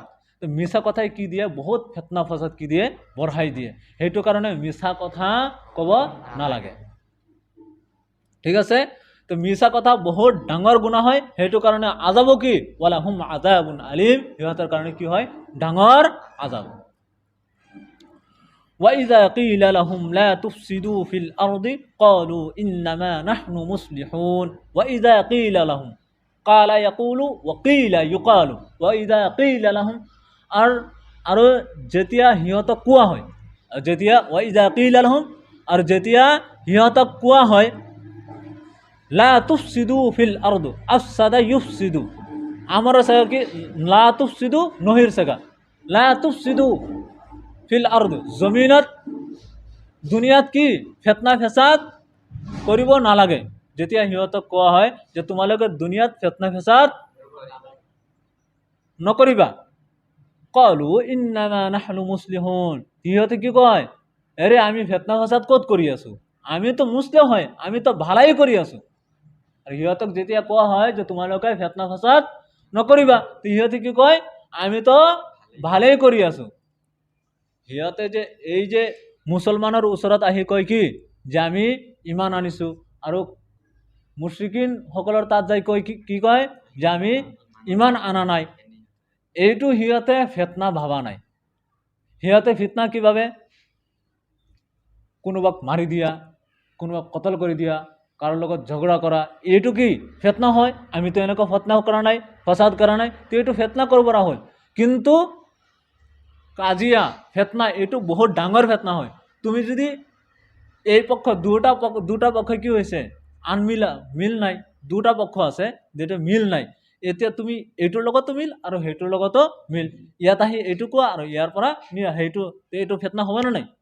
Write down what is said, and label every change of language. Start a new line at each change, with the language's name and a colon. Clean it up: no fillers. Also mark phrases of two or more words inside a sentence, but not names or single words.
Assamese: তো মিছা কথাই কি দিয়ে বহুত ফেতনা ফসাদ কি দিয়ে বঢ়াই দিয়ে, সেইটো কাৰণে মিছা কথা ক'ব নালাগে, ঠিক আছে। তো মিছা কথা বহুত ডাঙৰ গুনাহ হয়, সেইটো কাৰণে আযাব কি
Arabic: ولهم عذاب أليم,
Assamese: সিহঁতৰ কাৰণে কি হয় ডাঙৰ আযাব।
Arabic: وَإِذَا قِيلَ لَهُمْ لَا تُفْسِدُوا فِي الْأَرْضِ قَالُوا إِنَّمَا نَحْنُ مُصْلِحُونَ وَإِذَا قِيلَ لَهُمْ قَالَ يَقُولُ وَقِيلَ يُقَالُ وَإِذَا قِيلَ لَهُمْ,
Assamese: আৰু যেতিয়া সিহঁতক কোৱা হয়, যেতিয়া
Arabic: وَإِذَا قِيلَ لَهُمْ,
Assamese: আৰু যেতিয়া সিহঁতক কোৱা হয়
Arabic: لا تفسدوا في الأرض أفسد يفسد,
Urdu: امر صیغہ کی
Arabic: لا تفسدوا
Urdu: نہی صیغہ
Arabic: لا تفسدوا في الأرض,
Assamese: জমিনত দুনিয়াত কি ফেতনা ফেসাদ কৰিব নালাগে। যেতিয়া সিহঁতক কোৱা হয় যে তোমালোকে দুনিয়াত ফেতনা ফেসাদ নকৰিবা,
Arabic: قالوا إنما نحن مصلحون,
Assamese: সিহঁতে কি কয় আরে আমি ফেতনা ফাসাদ ক'ত কৰি আছো, আমি তো মুছলিম হয়, আমি তো ভালাই কৰি আছো। আৰু সিহঁতক যেতিয়া কোৱা হয় যে তোমালোকে ফেতনা ফাসাদ নকৰিবা, সিহঁতে কি কয়, আমি তো ভালেই কৰি আছো। সিহঁতে যে এই যে মুছলমানৰ ওচৰত আহি কয় কি যে আমি ইমান আনিছো, আৰু মুশ্ৰিকিন সকলৰ তাত যাই কয় কি কয় যে আমি ইমান আনা নাই। এইটো সিহঁতে ফেতনা ভাবা নাই। সিহঁতে ফিতনা কি ভাবে, কোনোবাক মাৰি দিয়া, কোনোবাক কতল কৰি দিয়া, কাৰোর লগত ঝগড়া করা, এইটো কি ফেতনা হয়? আমি তো এনেকুৱা ফেতনা কৰা নাই, ফসাদ কৰা নাই, তো এইটো ফেতনা কৰিব হল। কিন্তু কাজিয়া ফেতনা এইটো বহুত ডাঙৰ ফেতনা হয়। তুমি যদি এই পক্ষ দুটা পক্ষ কি হৈছে মিল নাই, দুটা পক্ষ আছে যেটা মিল নাই, এতিয়া তুমি এইটোৰ লগতো মিল আৰু সেইটোৰ লগতো মিল, ইয়াত আহি এইটো কোৱা আৰু ইয়াৰ পৰা নিয়া সেইটো, এইটো ফেতনা হ'ব না নাই?